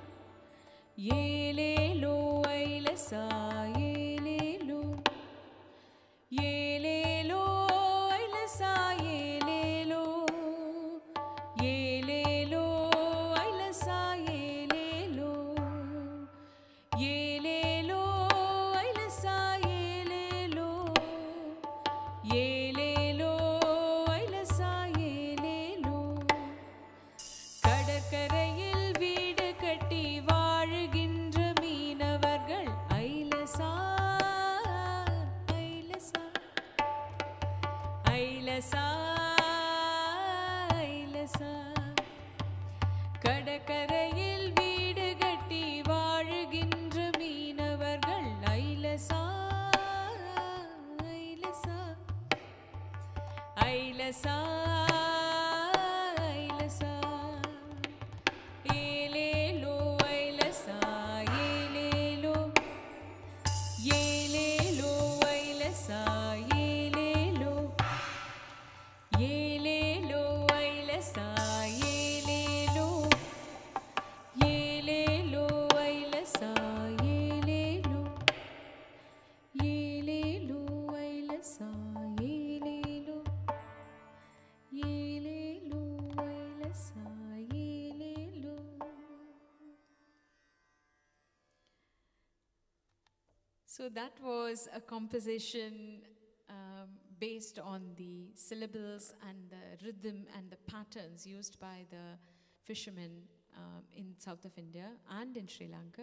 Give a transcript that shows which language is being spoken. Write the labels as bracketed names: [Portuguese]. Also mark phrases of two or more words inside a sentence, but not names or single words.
[Tamil] elelo Ailasa, elelo, elelo Ailasa, elelo, elelo Ailasa, elelo, elelo Ailasa, elelo, elelo Ailasa, elelo. கடற்கரையில் வீடு கட்டி வாழுகின்ற மீனவர்கள் ஐலசா, ஐலசா, ஐலசா, ஐலசா. கடற்கரையில் வீடு கட்டி வாழுகின்ற மீனவர்கள் ஐலசா, ஐலசா, ஐலசா, ஐலசா. Elelo Ailasa, elelo, elelo Ailasa, elelo, elelo Ailasa, elelo, elelo Ailasa, elelo, elelo Ailasa, elelo, elelo Ailasa, elelo. [English] So that was a composition based on the syllables and the rhythm and the patterns used by the fishermen in south of India and in Sri Lanka.